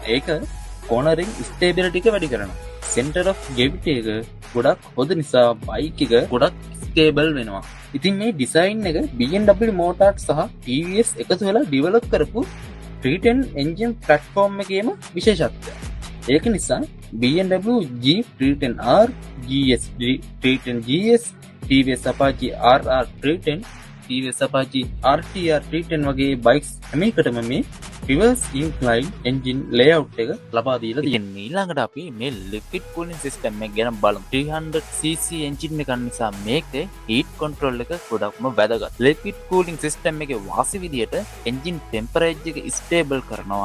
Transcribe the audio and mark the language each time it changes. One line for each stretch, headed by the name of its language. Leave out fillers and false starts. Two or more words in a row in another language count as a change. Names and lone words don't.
Sinhala: ඒක
English: cornering stability
Sinhala: එක වැඩි කරනවා.
English: center of gravity
Sinhala: එක ගොඩක් හොඳ නිසා බයික් එක ගොඩක් ස්ටේබල් වෙනවා. ඉතින් මේ ඩිසයින් එක BMW Motorrad සහ TVS එකතු වෙලා ඩිවෙලොප් කරපු 310
English: engine platform
Sinhala: එකේම විශේෂත්වය. ඒක නිසා BMW G310R, GS 310 GS, TVS Apache RR 310, TVS Apache RTR 310 වගේ බයික්ස් හැම එකටම මේ
English: reverse incline engine layout
Sinhala: එක ලබා දීලා තියෙනවා. ඊළඟට අපි මේ
English: liquid cooling system
Sinhala: එක ගැන බලමු. 300cc එන්ජින් එකක් නිසා මේකේ
English: heat control
Sinhala: එක ගොඩක්ම වැදගත්.
English: liquid cooling system
Sinhala: එකේ වාසි විදියට
English: engine temperature
Sinhala: එක ස්ටේබල් කරනවා.